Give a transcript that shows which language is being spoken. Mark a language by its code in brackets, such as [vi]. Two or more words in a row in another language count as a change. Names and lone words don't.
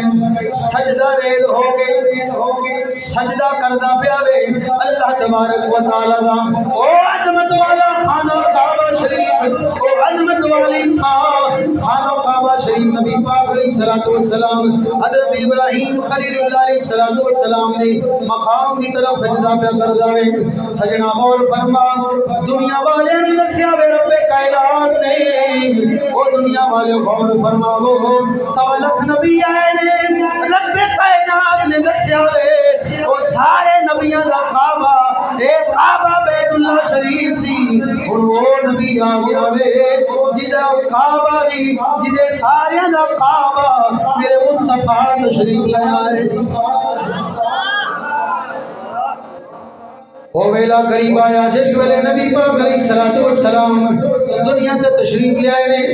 [pa] سجدہ ریز ہو کے سجدہ کردا پیا وے [ar] اللہ تبارک و تعالی [pa] دا او عظمت والا خانہ کعبہ شریف, او عظمت والی تھا خانہ کعبہ شریف. نبی پاک [ar] علیہ الصلوۃ والسلام [pa] حضرت ابراہیم خلیل اللہ [ar] علیہ الصلوۃ والسلام [pa] نے مقام دی طرف سجدہ پیا کردا وے. سجنا غور فرما دنیا والے نے دسیا وے رب کائنات نے, او دنیا والے غور فرماو 1.25 لاکھ نبی آئے نے رب کائنات نے دسیا وے او سارے نبیاں دا کعبہ اے کعبہ بیت اللہ شریف سی. ہن او نبی آ گیا وے جدا کعبہ بھی جدے سارے دا کعبہ میرے مصطفیٰ تشریف لے آئے. او ویلا قریب آیا جس ویلے نبی پاک [ar] علیہ الصلوۃ والسلام [pa] دنیا تے تشریف لے آئے نے.